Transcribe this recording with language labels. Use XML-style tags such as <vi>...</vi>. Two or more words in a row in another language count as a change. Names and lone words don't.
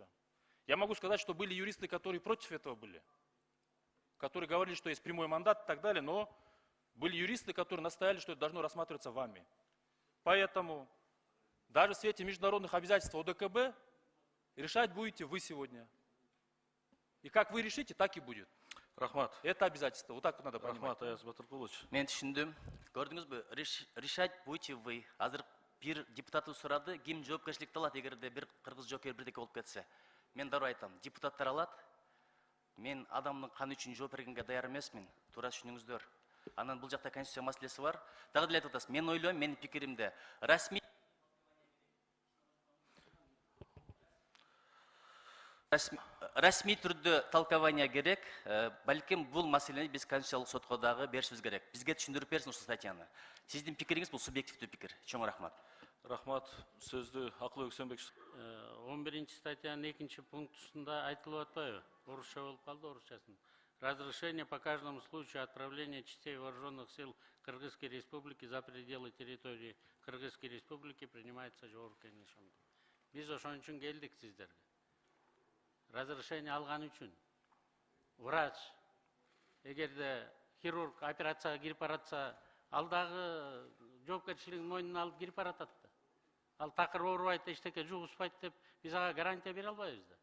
<ru>Я могу сказать, что были юристы, которые против этого были, которые говорили, что есть прямой мандат и так далее, но были юристы, которые настояли, что это должно рассматриваться вами. Поэтому даже в свете международных обязательств ОДКБ решать будете вы сегодня. И как вы решите, так и будет.</ru> <ky>Рахмат.</ky> <ru>Это обязательство. Вот так надо понимать.</ru> <ky>Рахмат Аяз Батыркулович. Мен түшүндүм. Көрдүңүзбү?</ky> <ru>Решать будете вы.</ru> <ky>Азыр бир депутаты сурады, ким жоопкерчиликти алат эгерде бир кыргыз жокер бирдеке болуп кетсе. Мен дароо айтам, депутаттар алат. Мен адамдын каны үчүн жооп бергенге даяр эмесмин. Туура түшүнүңүздөр. Анан бул жакта конституция маселеси бар. Дагы деле айтып атасыз. Мен ойлойм, менин пикиримде расмий түрдө толкование керек. Балким бул маселени биз конституциялык сотко дагы беришибиз керек. Бизге түшүндүрүп берсин ушул статьяны. Сиздин пикириңиз бул субъективдүү пикир. Чоң рахмат. Рахмат. Сөздү Акылбек Үсөнбек. 11 статьянын 2 пунктусунда айтылып атпайбы? Орусча болуп калды, орусчасын.</ky> <ru>Разрешение по каждому случаю отправления частей вооруженных сил Кыргызской Республики за пределы территории Кыргызской Республики принимается Жоғарғы Кеңеште.</ru> <ky>Биз ошон үчүн келдик сиздерге. Разрешение алган үчүн врач, эгерде хирург операцияга кирип баратса, ал дагы жоопкерчилигин мойнуна алып кирип баратат да. Ал такыр оорубайт, эчтеке жугузбайт деп биз ага гарантия бере албайбыз да.</ky>